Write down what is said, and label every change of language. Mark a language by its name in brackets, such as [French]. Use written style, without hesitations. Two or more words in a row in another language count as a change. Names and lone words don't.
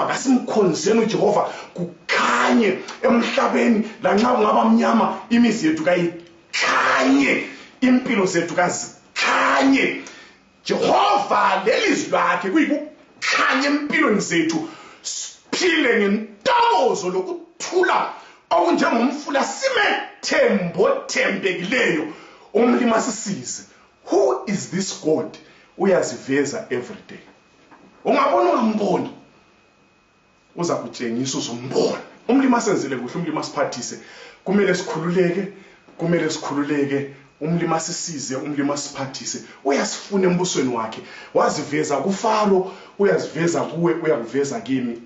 [North Ndebele] Kasimkhonzeni uJehova kukhanye emhlabeni, lanxa kungaba mnyama imizi yethu kayikhanye, impilo zethu kazikhanye. Jehova lelizwi lakhe kuyikukhanya empilweni zethu, siphile ngentokozo lokuthula okunjengomfula, simethembo thembekileyo. Umlima sisize. [English] Who is this God? [North Ndebele] Uyaziveza [English] every day. [North Ndebele] Ungabona ungamboni, uza kutshengisa uzombona. Umlima senzele kuhle, umlima siphathise. Kumele sikhululeke, umlima sisize, umlima siphathise. Uyasifuna embusweni wakhe. Waziveza kuFaro, uyaziveza kuwe, uyakuveza kimi.